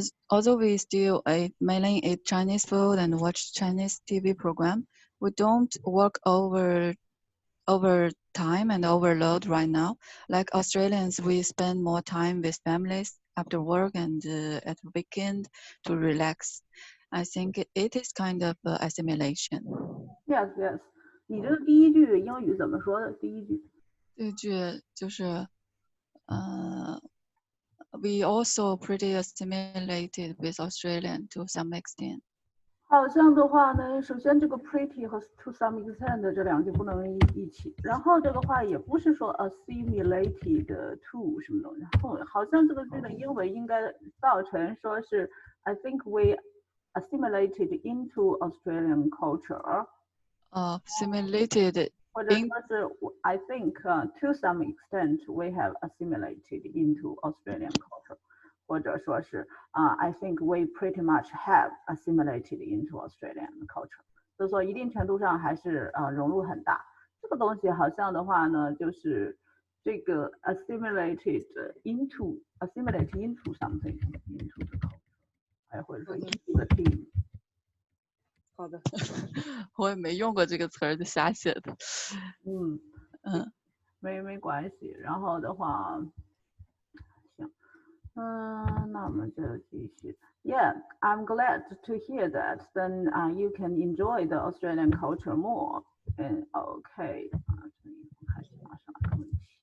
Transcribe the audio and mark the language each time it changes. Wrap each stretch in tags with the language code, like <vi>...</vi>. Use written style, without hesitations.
<en>Although we still mainly eat Chinese food and watch Chinese TV program, we don't work over over time and overload right now. Like Australians, we spend more time with families after work and at weekend to relax. I think it is kind of assimilation. Yes, yes。</en> <zh>你这个第一句英语怎么说的？第一句。这句就是</zh> <en>we also pretty assimilated with Australian to some extent.</en> <zh>好像的话呢，首先这个 pretty 和 to some extent 这两句不能一起，然后这个话也不是说 assimilated to 什么东西，好像这个句的英文应该造成说是</zh> <en>I think we assimilated into Australian culture. Assimilated</en> <zh>或者说是</zh> <en>I think to some extent we have assimilated into Australian culture.</en> <zh>或者说是</zh> <en>I think we pretty much have assimilated into Australian culture.</en> <zh>所以说一定程度上还是融入很大。这个东西好像的话呢，就是这个 assimilated into something into the culture， 还或者说 into the team。好的，我也没用过这个词儿，就瞎写的。没关系。然后的话，行。那我们就继续。</zh> <en>Yeah, I'm glad to hear that. Then you can enjoy the Australian culture more.</en> <zh>OK， 这里看马上看问题。</zh>